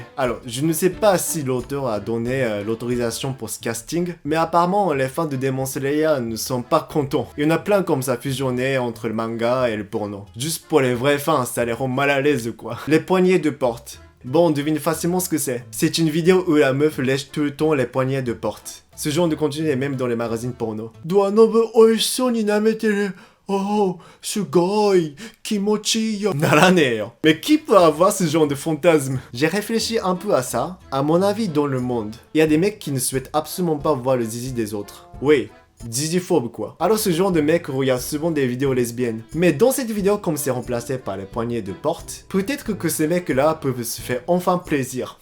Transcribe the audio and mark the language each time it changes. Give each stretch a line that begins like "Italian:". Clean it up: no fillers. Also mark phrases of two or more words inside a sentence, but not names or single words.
French: Alors, je ne sais pas si l'auteur a donné l'autorisation pour ce casting, mais apparemment les fans de Demon Slayer ne sont pas contents. Il y en a plein comme ça fusionnés entre le manga et le porno. Juste pour les vrais fans, ça les rend mal à l'aise quoi. Les poignées de porte. Bon, on devine facilement ce que c'est. C'est une vidéo où la meuf lèche tout le temps les poignées de porte. Ce genre de contenu est même dans les magazines porno.
Japanese: おお、すごい、気持ちよ。ならねお.
French: Mais qui peut avoir ce genre de fantasme? J'ai réfléchi un peu à ça. À mon avis, dans le monde, il y a des mecs qui ne souhaitent absolument pas voir le zizi des autres. Oui. Ziziphobe quoi. Alors ce genre de mec regarde souvent des vidéos lesbiennes. Mais dans cette vidéo, comme c'est remplacé par les poignées de porte, peut-être que ces mecs là peuvent se faire enfin plaisir.